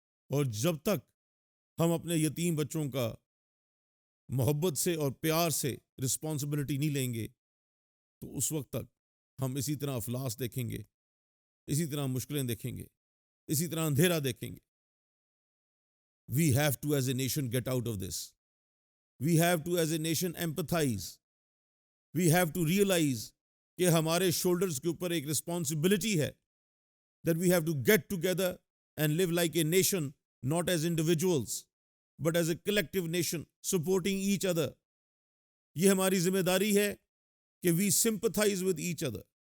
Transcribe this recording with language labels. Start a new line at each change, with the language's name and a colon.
Urdu: اور جب تک ہم اپنے یتیم بچوں کا محبت سے اور پیار سے رسپانسبلٹی نہیں لیں گے تو اس وقت تک ہم اسی طرح افلاس دیکھیں گے, اسی طرح مشکلیں دیکھیں گے, اسی طرح اندھیرا دیکھیں گے.
English: We have to as a nation get out of this. We have to as a nation empathize. We have to realize
Urdu: کہ ہمارے شولڈرز کے اوپر ایک رسپانسبلٹی ہے
English: that we have to get together and live like a nation, not as individuals, but as a collective nation, supporting each other.
Urdu: یہ ہماری ذمہ داری ہے کہ
English: we sympathize with each other.